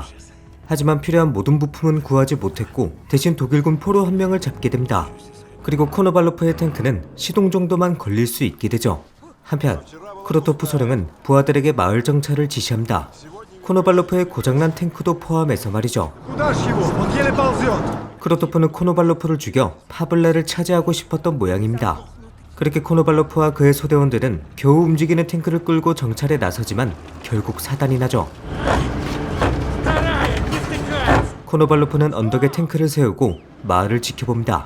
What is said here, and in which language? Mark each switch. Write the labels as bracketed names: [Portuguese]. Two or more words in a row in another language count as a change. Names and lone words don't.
[Korean] 하지만 필요한 모든 부품은 구하지 못했고 대신 독일군 포로 한 명을 잡게 됩니다. 그리고 코노발로프의 탱크는 시동 정도만 걸릴 수 있게 되죠. 한편 크로토프 소령은 부하들에게 마을 정찰을 지시합니다. 코노발로프의 고장난 탱크도 포함해서 말이죠. [Russian] Куда ж его? Он еле ползет. [Korean] 크로토프는 코노발로프를 죽여 파블라를 차지하고 싶었던 모양입니다. 그렇게 코노발로프와 그의 소대원들은 겨우 움직이는 탱크를 끌고 정찰에 나서지만 결국 사단이 나죠. 코노발로프는 언덕에 탱크를 세우고 마을을 지켜봅니다.